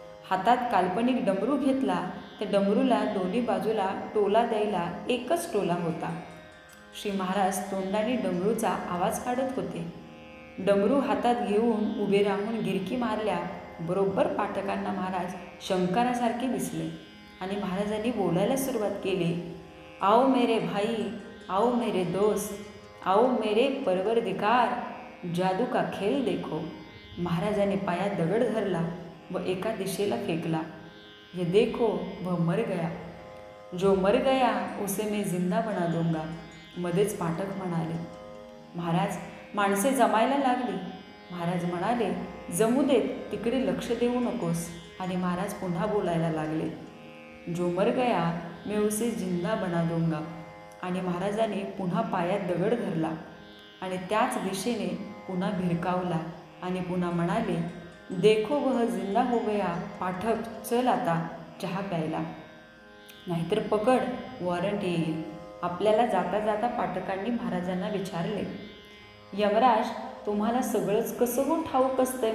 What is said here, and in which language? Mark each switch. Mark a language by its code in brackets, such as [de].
[mr] हातात काल्पनिक डमरू घेतला. त्या डमरूला दोन्ही बाजूला टोला द्यायला एकच टोला होता. श्री महाराज तोंडाने डमरूचा आवाज काढत होते. डमरू हातात घेऊन उभे राहून गिरकी मारल्या बरोबर पाठकांना महाराज शंकरासारखे दिसले आणि महाराजांनी बोलायला सुरुवात केली. [hi] आओ मेरे भाई, आओ मेरे दोस्त, आओ मेरे परवरदिगार, जादू का खेल देखो. [mr] महाराजांनी पायात दगड धरला व एका दिशेला फेकला. [hi] ये देखो वह मर गया, जो मर गया उसे मैं जिंदा बना दूंगा. [mr] मध्येच पाठक म्हणाले. महाराज, माणसे जमायला लागली. महाराज म्हणाले, जमू देत, तिकडे लक्ष देऊ नकोस. आणि महाराज पुन्हा बोलायला लागले. [hi] जो मर गया मैं उसे जिंदा बना दूंगा. [mr] आणि महाराजांनी पुन्हा पायात दगड धरला आणि त्याच दिशेने पुन्हा भिरकावला आणि पुन्हा म्हणाले, [hi] देखो वह जिंदा हो गया. [mr] पाठक, चल आता चहा प्यायला, नाहीतर पकड, वॉरंट येईल. आपल्याला जाता जाता पाठकांनी महाराजांना विचारले, यमराज, तुम्हाला सगळंच कसं हो ठाऊक असतंय?